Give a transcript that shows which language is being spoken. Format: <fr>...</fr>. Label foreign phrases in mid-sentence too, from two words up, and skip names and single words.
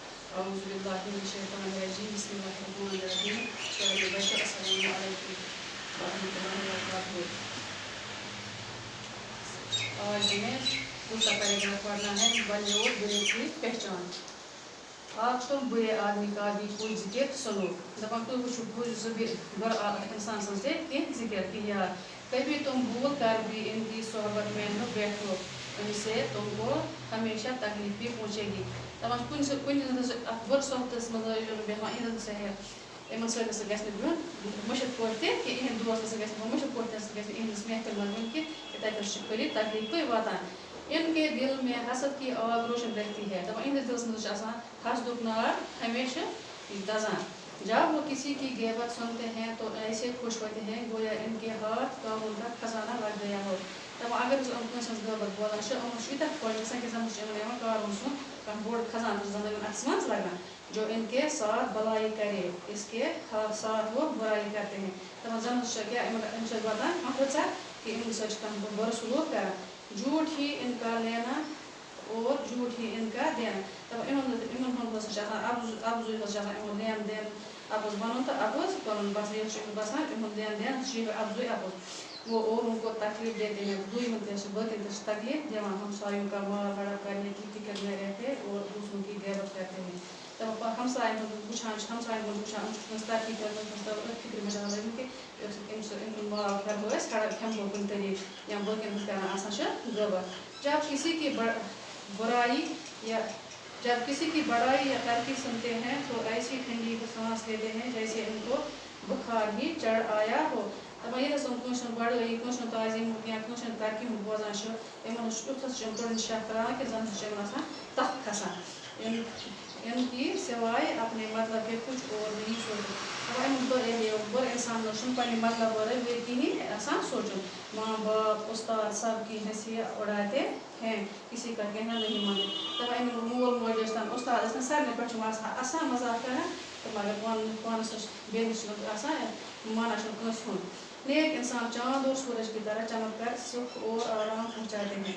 <ar>أعوذ بالله من الشيطان الرجيم بسم الله الرحمن الرحيم السلام علیکم ورحمۃ اللہ وبرکاتہ.</ar> <ur>آج ہمیں دوسرا پیراگراف پڑھنا ہے بڑے اور برے کی پہچان. آپ تم برے آدمی کا بھی کوئی ذکر سنو.</ur> <ks>دپان تھی وچھو برا انسان سن سے کینٛہہ ذکر کی یاد.</ks> <ur>کبھی تم بھول کر بھی ان کی صحبت میں نہ بیٹھو, ان سے تم کو ہمیشہ تکلیف بھی پہنچے گی.</ur> <ks>دپان کُنہِ بُرٕ صحبتس منٛز ٲسِو نہٕ بیٚہوان یِہٕنٛدِ سۭتۍ یِمن سۭتۍ ہسا گژھِ نہٕ بِہُن مُشِتھ پٲٹھۍ تہِ کہِ یِہٕنٛدۍ دوس ہسا گژھِ نہٕ مُشِتھ پٲٹھۍ ہسا گژھِ نہٕ یِہٕنٛدِس محفِل منٛز یُن کہِ تَتہِ ہسا چھِ خٲلی تکلیٖفٕے واتان.</ks> <ur>ان کے دل میں حسد کی آگ روشن رہتی ہے.</ur> <ks>دپان یِہٕنٛدِس دِلس منٛز چھُ آسان حسدُک نار ہمیشہ دزان.</ks> <ur>جب وہ کسی کی غیبت سنتے ہیں تو ایسے خوش ہوتے ہیں گویا ان کے ہاتھ کاموں کا خزانہ لگ گیا ہو.</ur> <ks>دپان اگر أسۍ کٲنٛسہِ ہٕنٛز غٲبت بوزان چھِ یِمن چھُ یوٗتاہ خۄش گژھان کہِ زن چھُ یِمن یِوان قارون سُنٛد کانٛہہ بوٚڑ خزانہٕ زن یِمن اَتھس منٛز لگان.</ks> <ur>جو ان کے ساتھ بلائی کرے اس کے ساتھ وہ برائی کرتے ہیں.</ur> <ks>دپان زن چھِ کیٛاہ یِمن چھِ واتان کانٛہہ کہ یِہٕنٛدِ سۭتۍ چھِ کانٛہہ بُرٕ سلوٗک کران.</ks> <ur>جھوٹ ہی ان کا لینا اور جھوٹ ہی ان کا دینا.</ur> <ks>دپان یِمن ہُنٛد ہسا چھُ آسان اَپزُے ہسا چھُ آسان یِمن لین دین اَپُز وَنُن تہٕ اَپُز کَرُن. بس یہِ چھُ یِمن باسان یِمن لین دین چھُ یہِ اَپزُے اَپُز.</ks> <ur>وہ اوروں کو تکلیف دیتے ہیں,</ur> <ks>دویمن تہِ چھِ باقین تہِ چھِ تکلیف دِوان.</ks> <ur>ہمسایوں کا مال ہڑپ کرنے کی فکر میں رہتے اور دوسروں کی غیبت کرتے ہیں.</ur> <ks>دپان ہمساین ہُنٛد وٕچھان چھِ ہمساین ہُنٛد وٕچھان یِم چھِ کٲنٛسہِ ترقی کٔرمٕژ أتھۍ فِکرِ منٛز آسان لٔگمٕتۍ کہِ أمۍ سُنٛد مال کَرہو أسۍ ہڑپ کھٮ۪مہو کُنہِ طریٖقہٕ یا باقین ہٕنٛز کران آسان چھِ غٲبت.</ks> <ur>جب کسی کی بڑائی یا ترقی سنتے ہیں تو ایسی ٹھنڈی سانس لیتے ہیں جیسے ان کو بخار ہی چڑھ آیا ہو.</ur> <ks>دپان ییٚلہِ ہسا کٲنٛسہِ ہُنٛد بڑٲیی کٲنٛسہِ ہُنٛد تعظیٖم یا کٲنٛسہِ ہُنٛد ترقی ہُنٛد بوزان چھِ یِمن چھُ یُتھ ہسا چھِ یِم تُرُن شاہ کران کہِ زن چھِ یِمن آسان تپھ کھسان.</ks> <ur>ان کی سوائے اپنے مطلب کے کچھ اور نہیں سوچتے.</ur> <ks>دپان یِمن بُرٕ اِنسانن چھُنہٕ پننہِ مطلب ورٲے بیٚیہِ کِہیٖنۍ آسان سونٛچُن.</ks> <ur>ماں باپ استاد سب کی ہنسی اڑاتے ہیں کسی کا کہنا نہیں مانتے.</ur> <ks>دپان یِمن مول موج ٲسۍتن استاد ٲسۍتن سارنٕے پٮ۪ٹھ چھِ یِم آسان اَسان مزاق کران تہٕ مگر پانس بیٚنِس چھِ آسان مانان چھِنہٕ کٲنٛسہِ ہُنٛد.</ks> <ur>نیک انسان چاند اور سورج کی طرح چمک کر سکھ اور آرام پہنچاتے ہیں.</ur>